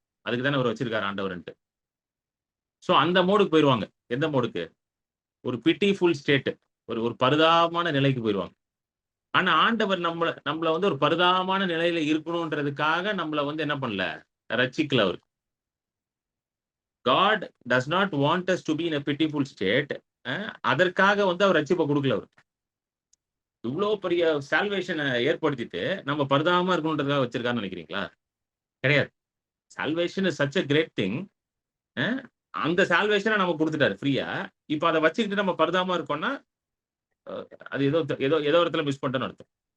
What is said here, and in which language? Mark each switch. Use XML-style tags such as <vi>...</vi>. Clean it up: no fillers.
<ta>அதுக்கு தானே அவர் வச்சிருக்காரு ஆண்டவர்ன்ட்டு. சோ அந்த மோடுக்கு போயிருவாங்க. எந்த மோடுக்கு? ஒரு</ta> <en>Pitiful state.</en> <ta>ஒரு பரிதாபமான நிலைக்கு போயிருவாங்க. ஆனா ஆண்டவர் நம்மள வந்து ஒரு பரிதாபமான நிலையில இருக்கணும்ன்றதுக்காக நம்மள வந்து என்ன பண்ணல? ரட்சிக்கல அவர்.</ta> <en>God does not want us to be in a pitiful state.</en> <ta>அதற்காக வந்து அவர் ரட்சிப்பை கொடுக்கல அவர். இவ்வளவு பெரிய சால்வேஷனை ஏற்படுத்திட்டு நம்ம பரிதாபமா இருக்கணுன்றதுக்காக வச்சிருக்காருன்னு நினைக்கிறீங்களா? கிடையாது.</ta> <en>Salvation is such a great thing.</en> <ta>அந்த சால்வேஷனை நம்ம கொடுத்துட்டாரு ஃப்ரீயா. இப்ப அதை வச்சுக்கிட்டு நம்ம பரிதாபமா இருக்கோம்னா, அது ஏதோ ஏதோ ஏதோ இடத்துல மிஸ் பண்ணிட்டோம்னு அர்த்தம்.</ta>